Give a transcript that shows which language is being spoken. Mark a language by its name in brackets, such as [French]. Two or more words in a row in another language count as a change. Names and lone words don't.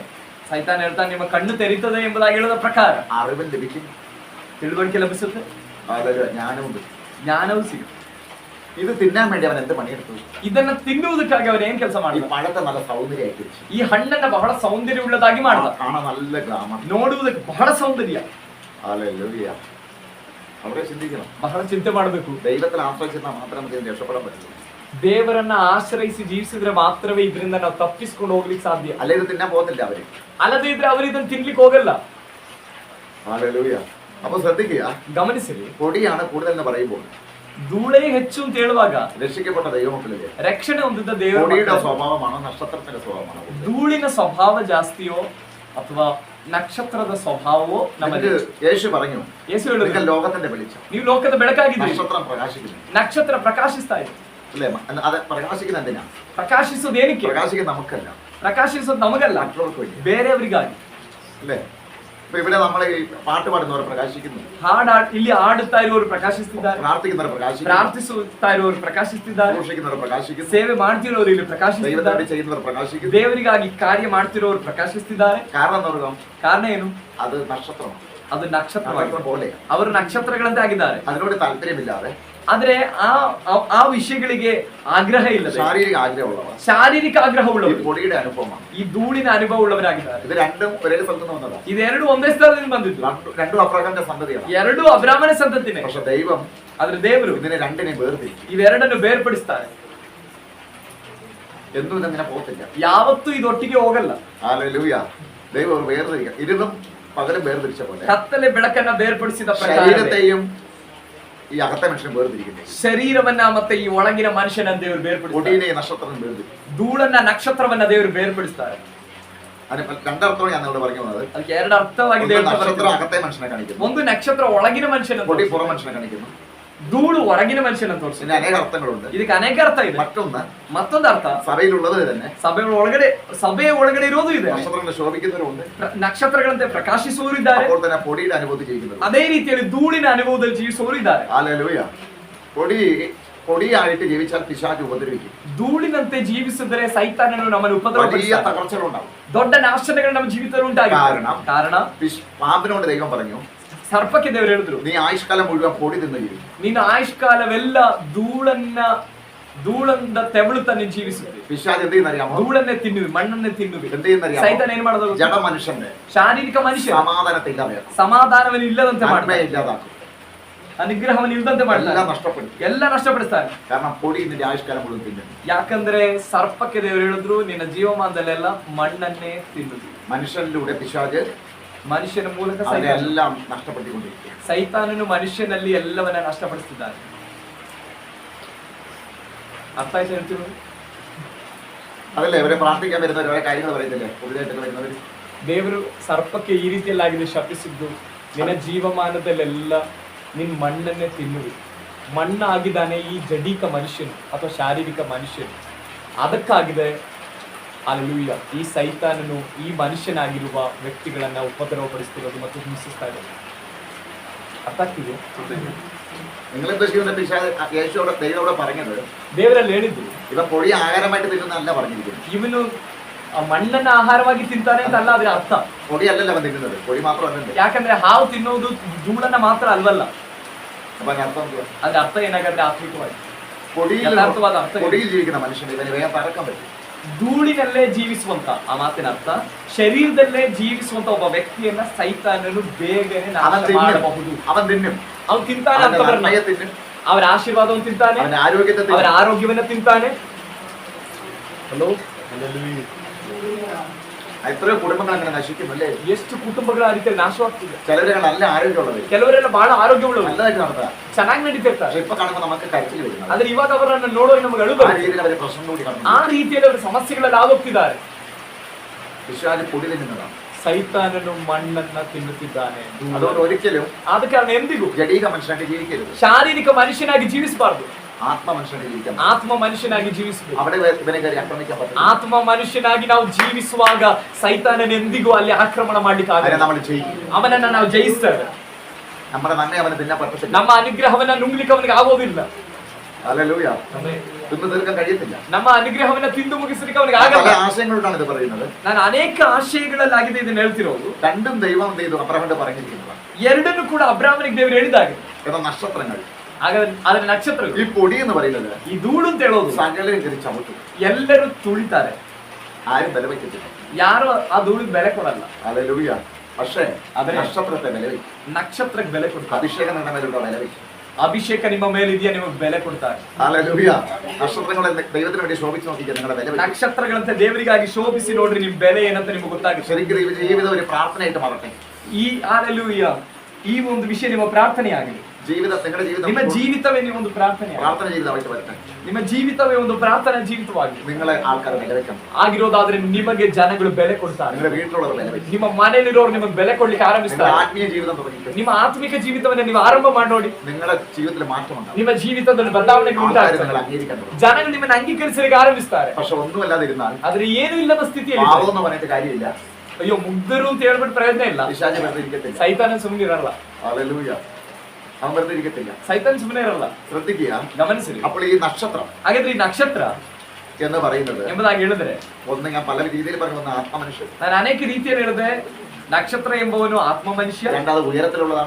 [Kannada] ಸೈತಾನ್ ಹೇಳ್ತಾನೆ ನಿಮ್ಮ ಕಣ್ಣು ತೆರೀತದೆ ಎಂಬುದಾಗಿ ಹೇಳದ ಪ್ರಕಾರ [Malayalam] അറിവ് ലഭിക്കും, [Kannada] ತಿಳುವಳಿಕೆ ಲಭಿಸುತ್ತೆ, [Malayalam] ജ്ഞാനവും കിട്ടും, [Kannada] ಜ್ಞಾನವೂ ಸಿಗುತ್ತೆ. [Malayalam] ഇത് തിന്നാൻ വേണ്ടി അവൻ എന്ത് പണിയെടുത്തു? [Kannada] ಇದನ್ನ ತಿನ್ನುವುದಕ್ಕಾಗಿ ಅವನು ಏನ್ ಕೆಲಸ [Malayalam] ഈ [Kannada] ಮಾಡಿದ? [Malayalam] പഴത്തെ നല്ല സൗന്ദര്യമാക്കി വെച്ചു, [Kannada] ಈ ಹಣ್ಣನ್ನ ಬಹಳ ಸೌಂದರ್ಯವುಳ್ಳದಾಗಿ ಮಾಡಿದ, [Malayalam] കാണാൻ നല്ല ഗ്രാമം, [Kannada] ನೋಡುವುದಕ್ಕೆ ಬಹಳ ಸೌಂದರ್ಯ. [Malayalam] ഹല്ലേലൂയ. അവിടെ ചിന്തിക്കണം, [Kannada] ಬಹಳ ಚಿಂತೆ ಮಾಡಬೇಕು. [Malayalam] ദൈവത്തിൽ ആശ്രയിച്ചാൽ മാത്രമേ നമുക്ക് ഇതിന് രക്ഷപ്പെടാൻ പറ്റുള്ളൂ. [Kannada] ದೇವರನ್ನ ಆಶ್ರಯಿಸಿ ಜೀವಿಸಿದ್ರೆ ಮಾತ್ರವೇ ಇದರಿಂದ ನಾವು ತಪ್ಪಿಸ್ಕೊಂಡು ಹೋಗ್ಲಿಕ್ಕೆ ಸಾಧ್ಯ. [Malayalam] അല്ലെ ഇത് തിന്നാൻ പോകുന്നില്ല അവര്, [Kannada] ಅಲ್ಲದೇ ಇದ್ರೆ ಅವರು ಇದನ್ನ ತಿನ್ಲಿಕ್ಕೆ ಹೋಗಲ್ಲ. [Malayalam] ഹല്ലേലൂയ. അപ്പൊ ശ്രദ്ധിക്കുക, [Kannada] ಗಮನಿಸಿರಿ, [Malayalam] പൊടിയാണ് കൂടുതൽ എന്ന് പറയുമ്പോൾ [Kannada] ಧೂಳೇ ಹೆಚ್ಚು ಅಂತ ಹೇಳುವಾಗ [Malayalam] രക്ഷിക്കപ്പെട്ട ദൈവമക്കളില്ലേ, [Kannada] ರಕ್ಷಣೆ ಹೊಂದಿದ್ದ ದೇವರ [Malayalam] പൊടിയുടെ [Kannada] ಮಕ್ಕಳು, [Malayalam] സ്വഭാവമാണോ നക്ഷത്രത്തിന്റെ സ്വഭാവമാണോ? [Kannada] ಧೂಳಿನ ಸ್ವಭಾವ ಜಾಸ್ತಿಯೋ ಅಥವಾ ನಕ್ಷತ್ರದ ಸ್ವಭಾವವೋ ನಮಗೆ? [Malayalam] നമുക്ക് യേശു പറഞ്ഞു, [Kannada] ಯೇಸು [Malayalam] നിങ്ങൾ [Kannada] ಹೇಳಿದ್ರು, [Malayalam] ലോകത്തിന്റെ വെളിച്ചം, [Kannada] ನೀವು ಲೋಕದ ಬೆಳಕಾಗಿದ್ದೀರಿ, [Malayalam] നക്ഷത്രം പ്രകാശിക്കുന്നു [Kannada] ನಕ್ಷತ್ರ ಪ್ರಕಾಶಿಸ್ತಾ ಇದೆ. [Malayalam] അല്ലേ? അത് പ്രകാശിക്കുന്ന എന്തിനാ? [Kannada] ಪ್ರಕಾಶಿಸೋದು ಏನಕ್ಕೆ? [Malayalam] പ്രകാശിക്കുന്ന നമുക്കല്ല, [Kannada] ಪ್ರಕಾಶಿಸೋದು ನಮಗಲ್ಲ, [Malayalam] മറ്റുള്ളവർക്ക് വേണ്ടി, [Kannada] ಬೇರೆಯವರಿಗಾಗಿ. [Malayalam] അല്ലേ? ഇപ്പൊ ഇവിടെ നമ്മൾ ഈ പാട്ട് പാടുന്നവർ പ്രകാശിക്കുന്നു, [Kannada] ಇಲ್ಲಿ ಆಡುತ್ತಾ ಇರುವವರು ಪ್ರಕಾಶಿಸ್ತಿದ್ದಾರೆ, [Malayalam] പ്രാർത്ഥിക്കുന്നവർ പ്രകാശിക്കുന്നു, [Kannada] ಪ್ರಾರ್ಥಿಸುತ್ತಾ ಇರುವವರು ಪ್ರಕಾಶಿಸ್ತಿದ್ದಾರೆ, [Malayalam] ഘോഷിക്കുന്നവർ പ്രകാശിക്കുന്നു, [Kannada] ಸೇವೆ ಮಾಡ್ತಿರೋರು ಇಲ್ಲಿ ಪ್ರಕಾಶಿಸ್ತಿದ್ದಾರೆ, [Malayalam] ദൈവത്തിന് ചെയ്യുന്നവർ പ്രകാശിക്കുന്നു. [Kannada] ದೇವರಿಗಾಗಿ ಕಾರ್ಯ ಮಾಡ್ತಿರೋರು ಪ್ರಕಾಶಿಸ್ತಿದ್ದಾರೆ. [Malayalam] കാരണം എന്താ പറയുക? [Kannada] ಕಾರಣ ಏನು? [Malayalam] അത് നക്ഷത്രമാണ്, [Kannada] ಅದು ನಕ್ಷತ್ರವಾಗಿದೆ. [Malayalam] നക്ഷത്രം പോലെ. [Kannada] ಅವರು ನಕ್ಷತ್ರಗಳಂತೆ ಆಗಿದ್ದಾರೆ. [Malayalam] അതിനോട് താല്പര്യമില്ലാതെ, [Kannada] ಆದ್ರೆ ಆ ವಿಷಯಗಳಿಗೆ ಆಗ್ರಹ ಇಲ್ಲ, [Malayalam] ശാരീരിക ആഗ്രഹമുള്ളവർ, [Kannada] ಶಾರೀರಿಕ [Malayalam] ഈ [Kannada] ಆಗ್ರಹವುಳ್ಳವರು, [Malayalam] പൊടിയുടെ അനുഭവമാണ്. [Kannada] ಈ ಧೂಳಿನ ಅನುಭವ ಉಳ್ಳವರಾಗಿದ್ದಾರೆ. [Malayalam] ഇത് രണ്ടും ഒരേ സ്ഥലത്ത് നിന്ന് വന്നതാണ്. [Kannada] ಇದೆರಡು ಒಂದೇ ಸ್ಥಳದಿಂದ ಬಂದಿದ್ದು, [Malayalam] രണ്ടും അബ്രഹാമിന്റെ സന്തതിയാണ്. [Kannada] ಎರಡು ಅಬ್ರಾಹ್ಮನ ಸಂತತಿನೇ. [Malayalam] പക്ഷെ ദൈവം [Kannada] ಆದ್ರೆ ದೇವರು [Malayalam] ഇതിനെ രണ്ടിനെ വേർതിരിക്കും. [Kannada] ಇವೆರಡನ್ನು ಬೇರ್ಪಡಿಸ್ತಾರೆ. [Malayalam] എന്നും ഇതങ്ങനെ പോകത്തില്ല. [Kannada] ಯಾವತ್ತೂ ಇದೊಟ್ಟಿಗೆ ಹೋಗಲ್ಲ. [Malayalam] ഹല്ലേലൂയ. ദൈവം വേർതിരിക്കുക. ഇരുന്നും പകലും വേർതിരിച്ച പോലെ [Kannada] ಕತ್ತಲೆ ಬೆಳಕನ್ನ ಬೇರ್ಪಡಿಸಿದ ಪ್ರಕಾರ [Malayalam] ശരീരത്തെയും ഈ അകത്തെ മനുഷ്യൻ വേർതിരിക്കുന്നത്. [Kannada] ಶರೀರವನ್ನ ಮತ್ತೆ ಈ ಒಳಗಿನ ಮನುಷ್ಯನ ದೇವರು ಬೇರ್ಪಡಿಸ್ತಾರೆ. [Malayalam] പൊടിയെ നക്ഷത്രം വേർതിരിക്കും. [Kannada] ಧೂಳನ್ನ ನಕ್ಷತ್ರವನ್ನ ದೇವರು ಬೇರ್ಪಡಿಸ್ತಾರೆ. [Malayalam] അതിന് രണ്ടർത്ഥമാണ് ഞാൻ ഇവിടെ പറഞ്ഞു വന്നത്. [Kannada] ಅದಕ್ಕೆ ಎರಡು ಅರ್ಥವಾಗಿದೆ. [Malayalam] നക്ഷത്രം അകത്തെ മനുഷ്യനെ കാണിക്കുന്നു, [Kannada] ಒಂದು ನಕ್ಷತ್ರ ಒಳಗಿನ ಮನುಷ್ಯನ, [Malayalam] പൊടി പുറം മനുഷ്യനെ കാണിക്കുന്നു. [Kannada] ಧೂಳು ಹೊರಗಿನ ಮನುಷ್ಯನ ತೋರಿಸಿ. [Malayalam] പിന്നെ അനേക അർത്ഥങ്ങളുണ്ട്. [Kannada] ಇದಕ್ಕೆ ಅನೇಕ ಅರ್ಥ ಇದೆ. [Malayalam] മറ്റൊന്ന്, [Kannada] ಮತ್ತೊಂದು ಅರ್ಥ, [Malayalam] സഭയിലുള്ളത് തന്നെ [Kannada] ಸಭೆಯ ಒಳಗಡೆ ಇರೋದು ಇದೆ. [Malayalam] നക്ഷത്രങ്ങളെ ശോഭിക്കുന്നവരുണ്ട്, [Kannada] ನಕ್ಷತ್ರಗಳಂತೆ ಪ್ರಕಾಶಿಸುವವರು ಇದ್ದಾರೆ. [Malayalam] അപ്പോൾ തന്നെ പൊടിയുടെ അനുഭൂതി ചെയ്യുന്നത്. [Kannada] ಅದೇ ರೀತಿಯಲ್ಲಿ ಧೂಳಿನ ಅನುಭವದಲ್ಲಿ ಜೀವಿಸುವವರು ಇದ್ದಾರೆ. [Malayalam] ഹല്ലേലൂയ. പൊടിയായിട്ട് ജീവിച്ചാൽ പിശാച് ഉപദ്രവിക്കും. [Kannada] ಧೂಳಿನಂತೆ ಜೀವಿಸಿದರೆ ಸೈತಾನನು ನಮ್ಮನ್ನು [Malayalam] വലിയ [Kannada] ಉಪದ್ರವಿಸುತ್ತಾನೆ. [Malayalam] തകർച്ചകളുണ്ടാവും. [Kannada] ದೊಡ್ಡ ನಾಶನಗಳು ನಮ್ಮ ಜೀವಿತದಲ್ಲಿ ಉಂಟಾಗಿದೆ. ಕಾರಣ [Malayalam] പാമ്പിനോട് ദൈവം പറഞ്ഞു, [Kannada] ಸರ್ಪಕ್ಕೆ ದೇವರು ಹೇಳಿದ್ರು, [Malayalam] നീ ആയുഷ്കാലം മുഴുവൻ പൊടി തിന്ന് ജീവിക്കും. [Kannada] ನಿನ್ನ ಆಯುಷ್ಕಾಲವೆಲ್ಲ ಧೂಳನ್ನ ತೆವಳುತ್ತಾ ನೀನು ಜೀವಿಸುತ್ತೆ. [Malayalam] പിശാച് എന്ത് ചെയ്യുന്നറിയാമോ? [Kannada] ಧೂಳನ್ನೇ ತಿನ್ನುವಿ, ಮಣ್ಣನ್ನೇ ತಿನ್ನುವಿ. [Malayalam] എന്ത് ചെയ്യുന്നറിയാമോ? [Kannada] ಸೈತಾನ ಏನ್ ಮಾಡೋದು? [Malayalam] ജഡ മനുഷ്യന്റെ [Kannada] ಶಾರೀರಿಕ ಮನುಷ್ಯ [Malayalam] സമാധാനത്തെ ഇല്ലാതെയാക്കും, [Kannada] ಸಮಾಧಾನವನ್ನು ಇಲ್ಲದಂತೆ [Malayalam] നന്മയെ [Kannada] ಮಾಡ್ತಾನೆ, [Malayalam] ഇല്ലാതാക്കും, [Kannada] ಅನುಗ್ರಹವನ್ನು ಇಲ್ಲದಂತೆ ಮಾಡ್ತಾನೆ, [Malayalam] എല്ലാം നഷ്ടപ്പെടും. [Kannada] ಎಲ್ಲ ನಷ್ಟಪಡಿಸ್ತಾನೆ. [Malayalam] കാരണം പൊടി നിന്റെ ആയുഷ്കാലം മുഴുവൻ തിന്നും. [Kannada] ಯಾಕಂದ್ರೆ ಸರ್ಪಕ್ಕೆ ದೇವರು ಹೇಳಿದ್ರು, ನಿನ್ನ ಜೀವಮಾನದಲ್ಲೆಲ್ಲ ಮಣ್ಣನ್ನೇ ತಿನ್ನುವಿ. [Malayalam] മനുഷ്യനിലൂടെ പിശാച് [Kannada] ಮನುಷ್ಯನ ಮೂಲಕ [Malayalam] അതിനെല്ലാം നഷ്ടപ്പെട്ടുകൊണ്ടിരിക്കും. [Kannada] ಸೈತಾನನು ಮನುಷ್ಯನಲ್ಲಿ ಎಲ್ಲವನ್ನ ನಷ್ಟಪಡಿಸ್ತಿದ್ದಾನೆ. ಅರ್ಥ ಆಯ್ತು ಹೇಳ್ತೀವಿ? [Malayalam] അതല്ലേ ഇവരെ പ്രാർത്ഥിക്കാൻ വരുന്നവർ ഓരോ കാര്യങ്ങൾ പറയുന്നില്ലേ, പുതിയതായിട്ടൊക്കെ വരുന്നവർ. [Kannada] ದೇವರು ಸರ್ಪಕ್ಕೆ ಈ ರೀತಿಯಲ್ಲಾಗಿದೆ ಶಪಿಸಿದ್ದು, ನಿನ್ನ ಜೀವಮಾನದಲ್ಲೆಲ್ಲ ನಿನ್ನ ಮಣ್ಣನ್ನೇ ತಿನ್ನುವಿ. ಮಣ್ಣಾಗಿದ್ದಾನೆ ಈ ಜಡೀಕ ಮನುಷ್ಯನು ಅಥವಾ ಶಾರೀರಿಕ ಮನುಷ್ಯನು. ಅದಕ್ಕಾಗಿದೆ ಅಲ್ಲೆಲೂಯ ಈ ಸೈತಾನನು ಈ ಮನುಷ್ಯನಾಗಿರುವ ವ್ಯಕ್ತಿಗಳನ್ನ ಉಪದ್ರವಪಡಿಸ್ತಿರೋದು ಮತ್ತು ಹಿಂಸಿಸ್ತಾ ಇರೋದು. ಅರ್ಥ ಆಗ್ತಿದೆ? [Malayalam] നിങ്ങൾ ഉദ്ദേശിക്കുന്ന പിശാച് യേശുവോട് ദൈവത്തോട് പറഞ്ഞത്, [Kannada] ದೇವರಲ್ಲಿ ಹೇಳಿದ್ರು, [Malayalam] ഇവ പൊടി ആഹാരമായിട്ട് തിന്നുന്നല്ല പറഞ്ഞിരിക്കുന്നത്. [Kannada] ಇವನು ಆ ಮಣ್ಣನ್ನ ಆಹಾರವಾಗಿ ತಿಂತಾನೆ ಅಂತ ಅಲ್ಲ ಅದರ ಅರ್ಥ. [Malayalam] പൊടിയല്ലല്ലോ അവൻ തിന്നുന്നത്, പൊടി മാത്രമല്ലല്ലോ. [Kannada] ಯಾಕಂದ್ರೆ ಹಾವು ತಿನ್ನೋದು ಧೂಳನ್ನ ಮಾತ್ರ ಅಲ್ವಲ್ಲ. [Malayalam] അപ്പൊ അതിന് അർത്ഥം എന്തുവാ? [Kannada] ಅದ್ರ ಅರ್ಥ ಏನಾಗುತ್ತೆ? ಆತ್ಮಿಕವಾಗಿ [Malayalam] പൊടിയിൽ [Kannada] ಯಥಾರ್ಥವಾದ ಅರ್ಥ ಏನು? [Malayalam] പൊടിയിൽ ജീവിക്കുന്ന മനുഷ്യന് ഇവന് വേഗം പറക്കാൻ പറ്റും. [Kannada] ಧೂಳಿನಲ್ಲೇ ಜೀವಿಸುವಂತ, ಆ ಮಾತಿನ ಅರ್ಥ ಶರೀರದಲ್ಲೇ ಜೀವಿಸುವಂತ ಒಬ್ಬ ವ್ಯಕ್ತಿಯನ್ನ ಸೈತಾನನು ಬೇಗನೆ ನಾಶ ಮಾಡಬಹುದು. [Malayalam] അവൻ തിന്നും, [Kannada] ಅವನು ತಿಂತಾನೆ ಅಂತ [Malayalam] അവന്റെ നന്മയെ തിന്നും, [Kannada] ಅವರ ಆಶೀರ್ವಾದವನ್ನು ತಿಂತಾನೆ, [Malayalam] അവന്റെ ആരോഗ്യത്തെ [Kannada] ಅವರ [Malayalam] തിന്നും. [Kannada] ಆರೋಗ್ಯವನ್ನ ತಿಂತಾನೆ. ಹಲೋ, [Malayalam] എത്രയോ കുടുംബങ്ങൾ അങ്ങനെ നശിക്കും അല്ലേ? [Kannada] ಎಷ್ಟು ಕುಟುಂಬಗಳ ಆ ರೀತಿಯಲ್ಲಿ ನಾಶವಾಗ್ತಿದೆ. [Malayalam] ചിലര് നല്ല ആരോഗ്യമുള്ളത്, [Kannada] ಕೆಲವರೆಲ್ಲ ಬಹಳ ಆರೋಗ್ಯವುಳ್ಳವರು, [Malayalam] നല്ലതായിട്ട് നടത്താം. [Kannada] ಚೆನ್ನಾಗಿ ನಡೀತಿರ್ತಾರೆ. [Malayalam] പക്ഷെ ഇപ്പൊ കാണുമ്പോൾ നമുക്ക് കരച്ചിൽ വരുന്നത്. [Kannada] ಆದ್ರೆ ಇವಾಗ ಅವರನ್ನ ನೋಡುವಾಗ ನಮಗೆ ಅಳು [Malayalam] ആ [Kannada] ಬರುತ್ತೆ. [Malayalam] രീതിയിൽ അവരെ പ്രശ്നം കൂടി [Kannada] ಆ [Malayalam] കാണുന്നു. [Kannada] ರೀತಿಯಲ್ಲಿ ಅವರು ಸಮಸ್ಯೆಗಳಲ್ಲಿ ಆಗೋಗ್ತಿದ್ದಾರೆ. [Malayalam] പിശാച് പൊടി തിന്നുന്നതാണ്. [Kannada] ಸೈತಾನನು ಮಣ್ಣನ್ನ ತಿನ್ನುತ್ತಿದ್ದಾನೆ. [Malayalam] അതുകൊണ്ട് ഒരിക്കലും [Kannada] ಆದ ಕಾರಣ ಎಂದಿಗೂ [Malayalam] ജഡീക മനുഷ്യനായിട്ട് ജീവിക്കരുത്, [Kannada] ಶಾರೀರಿಕ ಮನುಷ್ಯನಾಗಿ ಜೀವಿಸಬಾರ್ದು, [Malayalam] ആത്മ മനുഷ്യനായിട്ട് ജീവിക്കണം. [Kannada] ಆತ್ಮ ಮನುಷ್ಯನಾಗಿ ಜೀವಿಸಬೇಕು. [Malayalam] അവിടെ ഇവനെ കയറി ആക്രമിക്കാൻ പറ്റില്ല. [Kannada] ಆತ್ಮ ಮನುಷ್ಯನಾಗಿ ನಾವು ಜೀವಿಸುವಾಗ ಸೈತಾನನ ಎಂದಿಗೂ ಅಲ್ಲಿ ಆಕ್ರಮಣ ಮಾಡ್ಲಿಕ್ಕೆ [Malayalam] അതിനെ [Kannada] ಆಗಲ್ಲ. [Malayalam] നമ്മൾ ചെയ്യും. [Kannada] ಅವನನ್ನ ನಾವು ಜಯಿಸ್ತೇವೆ. [Malayalam] നമ്മുടെ നന്മ അവന് തിന്നാൻ പറ്റത്തില്ല. [Kannada] ನಮ್ಮ ಅನುಗ್ರಹವನ್ನ ನುಂಗ್ಲಿಕ್ಕೆ ಅವನಿಗೆ ಆಗೋದಿಲ್ಲ. [Malayalam] ഹല്ലേലൂയ. തിന്നു തീർക്കാൻ കഴിയത്തില്ല. [Kannada] ನಮ್ಮ ಅನುಗ್ರಹವನ್ನ ತಿಂದು ಮುಗಿಸಲಿಕ್ಕೆ ಅವನಿಗೆ [Malayalam] പല [Kannada] ಆಗಲ್ಲ. [Malayalam] ആശയങ്ങളോടാണ് ഇത് പറയുന്നത്. [Kannada] ನಾನು ಅನೇಕ ಆಶಯಗಳಲ್ಲಾಗಿದೆ ಇದನ್ನ ಹೇಳ್ತಿರೋದು. [Malayalam] രണ്ടും ദൈവം എന്ത് ചെയ്തു? അബ്രഹാമിന്റെ പറഞ്ഞിരിക്കുന്നത് [Kannada] ಎರಡನ್ನು ಕೂಡ ಅಬ್ರಾಹ್ಮನಿಗೆ ದೇವರು ಹೇಳಿದಾಗ, [Malayalam] എന്നാൽ നക്ഷത്രങ്ങൾ, [Kannada] ಅದರ ನಕ್ಷತ್ರಗಳು, [Malayalam] ഈ പൊടി എന്ന് പറയുന്നത് [Kannada] ಈ ಧೂಳು ಅಂತ ಹೇಳೋದು, [Malayalam] സകലരും കയറി ചവിട്ടും, [Kannada] ಎಲ್ಲರೂ ತುಳಿತಾರೆ. [Malayalam] ആരും വില വയ്ക്കത്തില്ല. [Kannada] ಯಾರು ಆ ಧೂಳಿಗೆ ಬೆಲೆ ಕೊಡಲ್ಲ. [Malayalam] ഹല്ലേലൂയ. പക്ഷേ അതെ. നക്ഷത്രത്തെ വില വയ്ക്കും. [Kannada] ನಕ್ಷತ್ರಕ್ಕೆ ಬೆಲೆ ಕೊಡ್ತಾರೆ. [Malayalam] അഭിഷേകം നിങ്ങളുടെ മേലുള്ള വില വയ്ക്കും. [Kannada] ಅಭಿಷೇಕ ನಿಮ್ಮ ಮೇಲಿದೆಯಾ, ನಿಮಗೆ ಬೆಲೆ ಕೊಡ್ತಾರೆ. [Malayalam] ഹല്ലേലൂയ. നക്ഷത്രങ്ങളെ ദൈവത്തിന് വേണ്ടി ശോഭിച്ച് നോക്കിക്കുക, നിങ്ങളുടെ വില വയ്ക്കും. [Kannada] ನಕ್ಷತ್ರಗಳಂತೆ ದೇವರಿಗಾಗಿ ಶೋಭಿಸಿ ನೋಡ್ರಿ, ನಿಮ್ ಬೆಲೆ ಏನಂತ ನಿಮಗೆ ಗೊತ್ತಾಗುತ್ತೆ. [Malayalam] ശരിക്കും ഈ ജീവിതം ഒരു പ്രാർത്ഥനയായിട്ട് മാറട്ടെ. [Kannada] ಈ ಹಲ್ಲೆಲೂಯ, ಈ ಒಂದು ವಿಷಯ ನಿಮ್ಮ ಪ್ರಾರ್ಥನೆ ಆಗಲಿ. [Malayalam] ജീവിതം നിങ്ങളുടെ [Kannada] ನಿಮ್ಮ [Malayalam] ജീവിതം [Kannada] ಜೀವಿತವೇ ನೀವು ಒಂದು ಪ್ರಾರ್ಥನೆ [Malayalam] പ്രാർത്ഥന ജീവിതമായിട്ട് വരട്ടെ. [Kannada] ನಿಮ್ಮ ಜೀವಿತವೇ ಒಂದು ಪ್ರಾರ್ಥನಾ ಜೀವಿತವಾಗಿ [Malayalam] നിങ്ങളെ ആൾക്കാർ വിലവെക്കണം. [Kannada] ಆಗಿರೋದಾದ್ರೆ ನಿಮಗೆ ಜನಗಳು ಬೆಲೆ ಕೊಡ್ತಾರೆ. [Malayalam] നിങ്ങളുടെ വീട്ടിലുള്ളവർ വിലവെക്കും. [Kannada] ನಿಮ್ಮ ಮನೆಯಲ್ಲಿರೋರು ನಿಮಗೆ ಬೆಲೆ ಕೊಡ್ಲಿಕ್ಕೆ [Malayalam] നിങ്ങളുടെ [Kannada] ಆರಂಭಿಸ್ತಾರೆ. [Malayalam] ആത്മീയ ജീവിതം തുടങ്ങിയിട്ട് [Kannada] ನಿಮ್ಮ ಆತ್ಮಿಕ ಜೀವಿತವನ್ನ ನೀವು ಆರಂಭ ಮಾಡಿ ನೋಡಿ. [Malayalam] നിങ്ങളുടെ ജീവിതത്തിൽ മാറ്റമുണ്ടാകും. [Kannada] ನಿಮ್ಮ ಜೀವಿತದಲ್ಲಿ ಬದಲಾವಣೆಗಳು [Malayalam] ആൾക്കാർ നിങ്ങൾ [Kannada] ಉಂಟಾಗ್ತವೆ. [Malayalam] അംഗീകരിക്കാൻ തുടങ്ങും. [Kannada] ಜನಗಳು ನಿಮ್ಮನ್ನು ಅಂಗೀಕರಿಸಲಿಕ್ಕೆ ಆರಂಭಿಸ್ತಾರೆ. [Malayalam] പക്ഷെ ഒന്നുമല്ലാതിരുന്നാൽ [Kannada] ಆದ್ರೆ ಏನು ಇಲ್ಲದ ಸ್ಥಿತಿಯಲ್ಲಿ [Malayalam] പാവമെന്ന് പറഞ്ഞിട്ട് കാര്യമില്ല. [Kannada] ಅಯ್ಯೋ ಮುಗ್ಧರು ಅಂತ ಹೇಳ್ಬಿಟ್ಟು ಪ್ರಯೋಜನ ಇಲ್ಲ. [Malayalam] പിശാച് വെറുതെ ഇരിക്കത്തില്ല. [Kannada] ಸೈತಾನ ಸುಮ್ಮನೆ ಇರಲ್ಲ. [Malayalam] ഹല്ലേലൂയ. അവൻ വെറുതെ ഇരിക്കത്തില്ല. [Kannada] ಸೈತಾನ ಸುಮ್ಮನೆ ಇರಲ್ಲ. [Malayalam] ശ്രദ്ധിക്കുക. [Kannada] ಗಮನಿಸಿರಿ. [Malayalam] അപ്പോൾ ഈ നക്ഷത്രം [Kannada] ಹಾಗಾದ್ರೆ ಈ ನಕ್ಷತ್ರ [Malayalam] എന്ന് പറയുന്നത് [Kannada] ಎಂಬುದಾಗಿ ಹೇಳಿದ್ರೆ [Malayalam] ഒന്ന് ഞാൻ പല രീതിയിൽ പറഞ്ഞു, ഒന്ന് ആത്മമനുഷ്യൻ, [Kannada] ನಾನು ಅನೇಕ ರೀತಿಯಲ್ಲಿ ಹೇಳಿದೆ. ನಕ್ಷತ್ರ ಎಂಬುವನು ಆತ್ಮ ಮನುಷ್ಯ, [Malayalam] രണ്ടാമത് ഉയരത്തിലുള്ളതാണ്,